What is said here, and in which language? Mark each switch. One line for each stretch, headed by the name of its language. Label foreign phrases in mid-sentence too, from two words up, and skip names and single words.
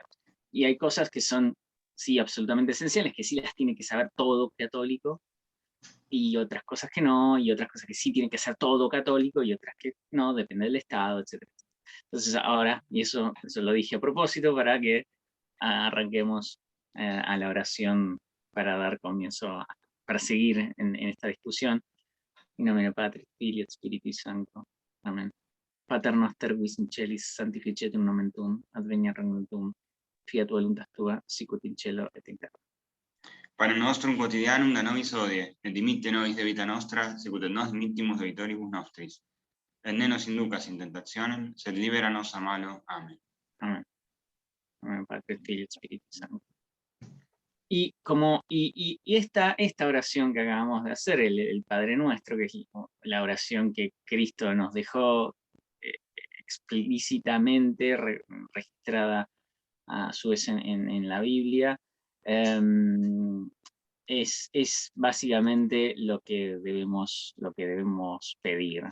Spanish: Y hay cosas que son, sí, absolutamente esenciales, que sí las tiene que saber todo católico, y otras cosas que no, y otras cosas que sí tiene que ser todo católico, y otras que no, depende del Estado, etcétera. Entonces ahora, y eso lo dije a propósito, para que arranquemos a la oración para dar comienzo, para seguir en esta discusión.
Latin: In nomine Patris, Filii et Spiritus Sancto. Amén. Pater noster quis in celis sanctificetur nomen tuum, adveniat regnum tuum, fiat voluntas tua, sicut in cielo et in terra. Panem nostrum quotidianum da nobis hodie, et dimitte nobis debita nostra, sicut et nos dimittimus debitoribus nostris. Et ne nos inducas in tentationem, sed libera nos a malo. Amén.
Spanish: Amén. Amén, Padre,
Latin: Filii et Spiritus Sancto.
Spanish: Y esta oración que acabamos de hacer, el Padre Nuestro, que es la oración que Cristo nos dejó explícitamente registrada a su vez en la Biblia, es básicamente lo que debemos pedir.